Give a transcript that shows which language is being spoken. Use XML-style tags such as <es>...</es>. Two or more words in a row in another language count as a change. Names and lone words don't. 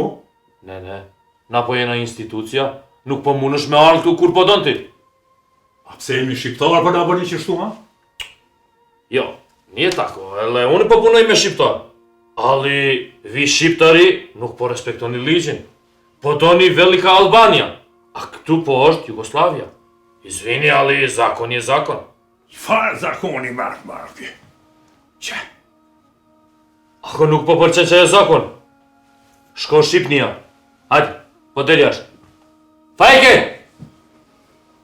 <sq>Ne, na po jena institucija, nuk po munësh me arë këtu kur po donë ti. A pse jemi shqiptar për da bëni që shtu, ha? Jo, një tako, ele unë po punoj me shqiptar. Ali, vi shqiptari nuk po respektoni ligjin. Po doni Velika Albania, a këtu po është Jugoslavia.</sq> <sr>Izvini, ali, zakon je zakon.</sr> <sq>Farë zakoni markë. Që? Ako nuk po përqen që e zakon? Shko Shqipnia. Hajde, po del jashtë. Fajke!</sq>